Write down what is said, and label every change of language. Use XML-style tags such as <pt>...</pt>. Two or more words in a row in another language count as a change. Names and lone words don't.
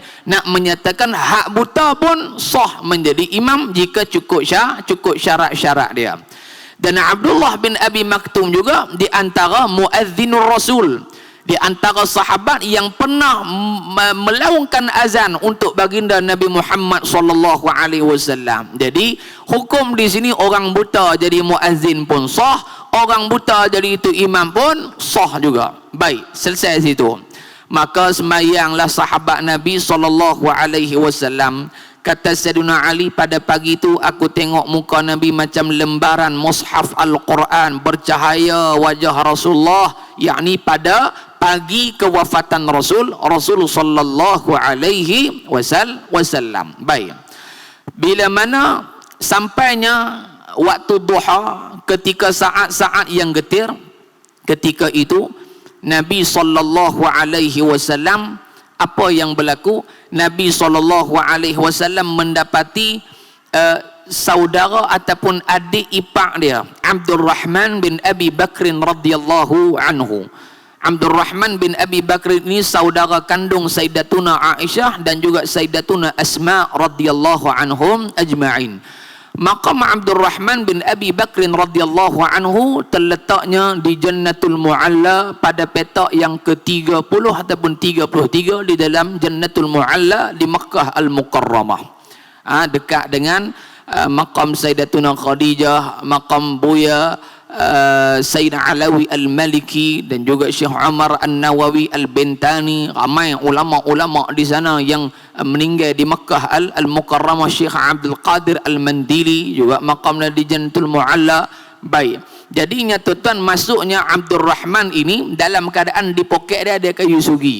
<ms>Nak menyatakan hak buta pun sah menjadi imam jika cukup syarat-syarat dia. Dan Abdullah bin Abi Maktum juga di antara</ms> <ar>مؤذن الرسول,</ar> <ms>di antara sahabat yang pernah melaungkan azan untuk baginda Nabi Muhammad</ms> <ar>صلى الله عليه وسلم.</ar> <ms>Jadi hukum di sini orang buta jadi muazzin pun sah, orang buta jadi itu imam pun sah juga. Baik, selesai situ. Maka sembahyanglah sahabat Nabi</ms> <ar>صلى الله عليه وسلم.</ar> <ms>Kata Sayyidina Ali, pada pagi itu aku tengok muka Nabi macam lembaran mushaf Al-Quran, bercahaya wajah Rasulullah, yakni pada pagi kewafatan Rasul</ms> <ar>صلى الله عليه وسلم.</ar> <ms>Baik. Bila mana sampainya waktu duha, ketika saat-saat yang getir, ketika itu Nabi</ms> <ar>صلى الله عليه وسلم,</ar> <ms>apa yang berlaku? Nabi SAW mendapati saudara ataupun adik ipar dia, Abdul Rahman bin Abi Bakrin</ms> <ar>رضي الله عنه.</ar> <ms>Abdul Rahman bin Abi Bakr ini saudara kandung Sayyidatuna Aisyah dan juga Sayyidatuna Asma</ms> <ar>رضي الله عنهم أجمعين.</ar> <ms>Maqam Abdul Rahman bin Abi Bakrin</ms> <ar>رضي الله عنه</ar> <ms>terletaknya di Jannatul Mu'alla pada petak yang ke-30 ataupun 33 di dalam Jannatul Mu'alla di Makkah Al-Mukarramah. Dekat dengan maqam Sayyidatuna Khadijah, maqam Buya Sayyidina Alawi Al-Maliki dan juga Syekh Umar An-Nawawi Al-Bintani. Ramai ulama-ulama di sana yang meninggal di Makkah Al-Mukarramah. Syekh Abdul Qadir Al-Mandili juga maqamnya di Jannatul Mu'alla. Baik, jadinya tuan-tuan, masuknya Abdul Rahman ini dalam keadaan di poket dia ada kayu sugi.</ms>